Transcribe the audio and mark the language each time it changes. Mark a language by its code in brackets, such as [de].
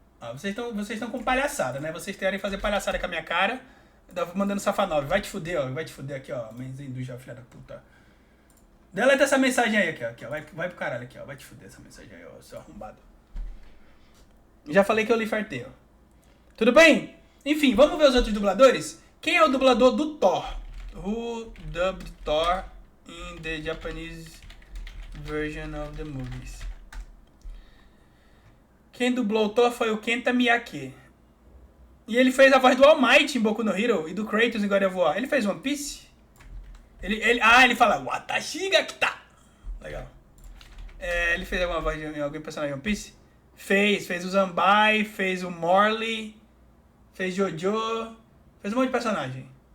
[pt] Ó, vocês estão com palhaçada, né? Vocês querem fazer palhaçada com a minha cara. Eu vou mandando safanove. Vai te fuder, ó. Vai te fuder aqui, ó. Menzinho do já, filha da puta. Deleta essa mensagem aí, aqui, ó. Vai pro caralho aqui, ó. Vai te fuder essa mensagem aí, ó. Seu arrombado. Já falei que eu li Fairy Tail. Tudo bem? Enfim, vamos ver os outros dubladores? Quem é o dublador do Thor? [en] Who dubbed Thor in the Japanese version of the movies? [pt] Quem dublou o Thor foi o Kenta Miyake. E ele fez a voz do All Might em Boku no Hero e do Kratos em God of War. Ele fez One Piece? Ele fala [ja] Watashi ga kita. [pt] Legal. Ele fez alguma voz de algum personagem de One Piece? Fez o Zanbai, fez o Morley, fez Jojo, fez um monte de personagem.